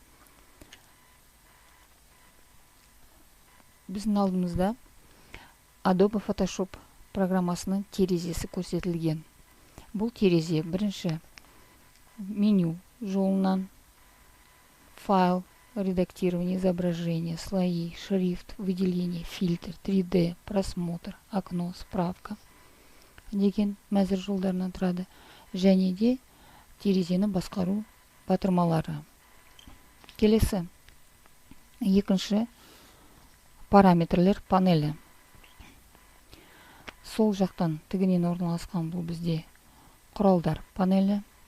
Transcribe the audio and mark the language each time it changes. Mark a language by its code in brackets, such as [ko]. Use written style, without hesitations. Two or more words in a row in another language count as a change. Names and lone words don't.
[kk] Біздің алдымызда Adobe Photoshop программасының терезесі көрсетілген. Бұл терезе бірінші меню жолынан файл, [ru] редактирование изображения, слои, шрифт, выделение, фильтр, 3D, просмотр, окно, [kk] справка деген мәзір жолдарынан тұрады. Және де терезені басқару батырмалары. Келесі екінші параметрлер панелі. Сол жақтан тігінен орналасқан бұл бізде құралдар панелі.